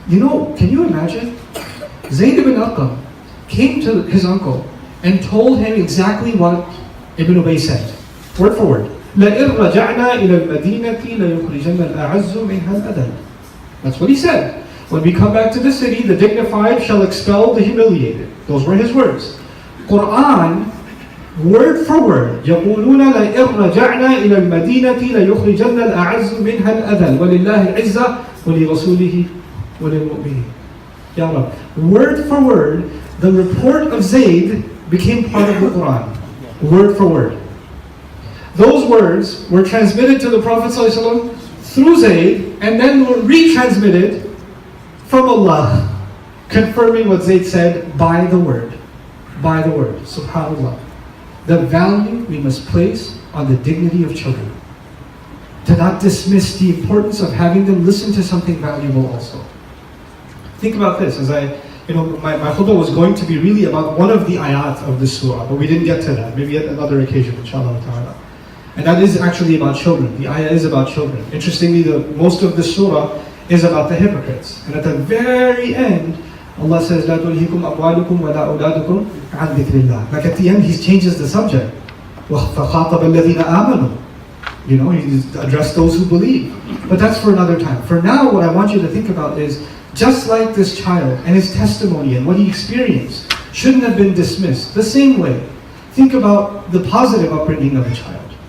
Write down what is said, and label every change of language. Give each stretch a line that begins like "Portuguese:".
English: Can you imagine? Zayd ibn Arqam came to his uncle and told him exactly what Ibn Ubay said, word for word.
Arabic: لَإِنْ رَجَعْنَا إِلَى الْمَدِينَةِ لَيُخْرِجَنَّ الْأَعَزُّ مِنْهَا الْأَذَلَّ.
English: That's what he said. When we come back to the city, the dignified shall expel the humiliated. Those were his words. Quran, word for word,
Arabic: يَقُولُونَ لَإِنْ رَجَعْنَا إِلَى الْمَدِينَةِ لَيُخْرِجَنَّ الْأَعَزُّ مِنْهَا الْأَذَلَّ وَلِلَّهِ الْعِزَّةُ وَلِرَسُولِهِ وَلِلْمُؤْمِنِينَ. Ya Rab.
English: Word for word, the report of Zayd became part of the Quran. Word for word. Those words were transmitted to the Prophet ﷺ through Zayd, and then were retransmitted from Allah, confirming what Zayd said by the word. By the word. SubhanAllah. The value we must place on the dignity of children. To not dismiss the importance of having them listen to something valuable also. Think about this, as my khutbah was going to be really about one of the ayat of this surah, but we didn't get to that. Maybe at another occasion, inshallah ta'ala. And that is actually about children. The ayah is about children. Interestingly, most of the surah is about the hypocrites. And at the very end, Allah says,
Arabic: لَا تُلْهِكُمْ أَمْوَالُكُمْ وَلَا أَوْلَادُكُمْ عَنْ ذِكْرِ اللَّهِ.
English: Like at the end, he changes the subject.
Arabic: وَخَاطَبَ الَّذِينَ آمَنُوا.
English: He addressed those who believe. But that's for another time. For now, what I want you to think about is, just like this child and his testimony and what he experienced shouldn't have been dismissed, the same way, think about the positive upbringing of a child.